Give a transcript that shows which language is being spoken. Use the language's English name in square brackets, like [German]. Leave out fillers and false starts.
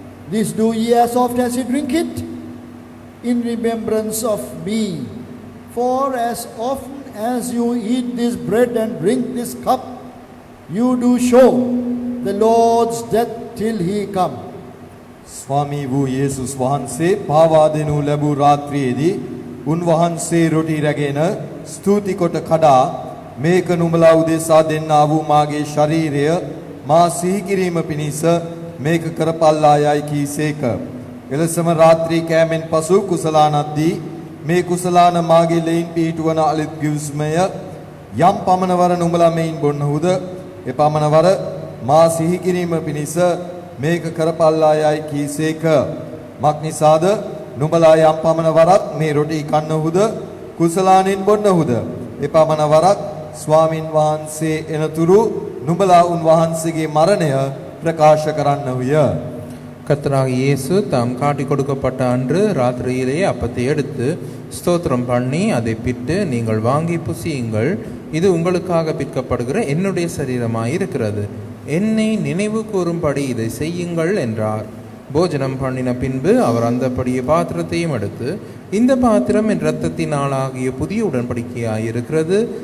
[English] This do ye as oft as you drink it, in remembrance of me. For as often as you eat this bread and drink this cup, you do show the Lord's death till he come." [Sinhala] ස්වාමී වූ යේසුස් වහන්සේ පාවා දෙනු ලැබූ රාත්‍රියේදී උන්වහන්සේ රොටි රැගෙන ස්තුති කොට කඩා මේක නුඹලා උදෙසා දෙන්නා වූ මාගේ ශරීරය මා සිහි කිරීම පිණිස මේක කරපල්ලා යයි කීසේක. එලෙසම රාත්‍රී කෑමෙන් පසු කුසලානද්දී මේ කුසලාන මාගේ ලෙයින් පිහිටුවන අලුත් ගිවිසුමය යම් පමණවර නුඹලා මෙයින් බොන්නහුද එපමණවර මා සිහි කිරීම පිණිස මේක කරපල්ලා යයි කීසේක. මක්නිසාද නුඹලා යම් පමණ වරක් මේ රොටි කන්නහුද කුසලානෙන් බොන්නහුද එපමණ වරක් ස්වාමින් වහන්සේ එනතුරු නුඹලා උන්වහන්සේගේ මරණය பிரகாශ කරන්නහුය. [Tamil] கர்த்தராகிய இயேசு தாம் காட்டி கொடுக்கப்பட்ட அன்று ராத்திரியிலேயே அப்பத்தை எடுத்து ஸ்தோத்திரம் பண்ணி அதை பிட்டு, "நீங்கள் வாங்கி புசியுங்கள், இது உங்களுக்காக பிற்கப்படுகிற என்னுடைய சரீரமாயிருக்கிறது. என்னை நினைவு கூறும்படி இதை செய்யுங்கள்" என்றார். போஜனம் பண்ணின பின்பு அவர் அந்தப்படியே பாத்திரத்தையும் எடுத்து, "இந்த பாத்திரம் என் இரத்தத்தினாலாகிய புதிய உடன்படிக்கையாயிருக்கிறது.